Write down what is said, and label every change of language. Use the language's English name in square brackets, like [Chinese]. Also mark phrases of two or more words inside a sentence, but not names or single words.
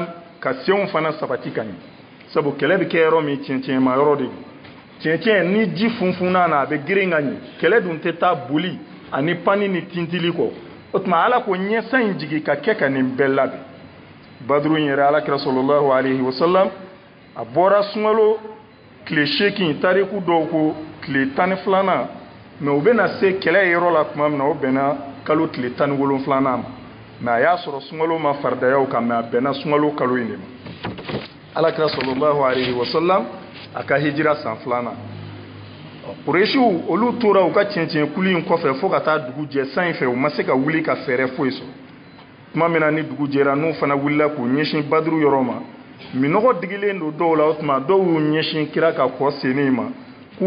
[Bambara] ka senw fana sabati ka ɲɛ sabu kɛlɛ bɛ kɛ yɔrɔ min tiɲɛtiɲɛma yɔrɔ de don tiɲɛtiɲɛ ni ji funfunna na a bɛ girin ka ɲɛ kɛlɛ dun tɛ taa boli ani pani ni tintili kɔ o tuma ala ko ɲɛsan in jigi ka kɛ ka nin bɛɛ labɛn baduru in yɛrɛ alakira [Arabic] صلى الله عليه وسلم [Bambara] a bɔra sunkalo tile 8 tariku dɔw ko tile 12 mais u bɛna se kɛlɛ yɔrɔ la tuma min na o bɛnna kalo tile 17 ma mais a y'a sɔrɔ sunkalo ma faridayaw kan mais a bɛnna sunkalo kalo in de ma alakira [Arabic] صلى الله عليه وسلم [Bambara] a ka hijira san 2 Quraishiw olu tora u ka tiɲɛtiɲɛ kuli in kɔfɛ fo ka taa dugu jɛ san in fɛ u ma se ka wuli ka fɛɛrɛ foyi sɔrɔ tuma min na ni dugu jɛra n'u fana wulila k'u ɲɛsin baduru yɔrɔ ma minɔgɔ digilen don dɔw la o tuma dɔw y'u ɲɛsin kira ka kɔ senin ma k'u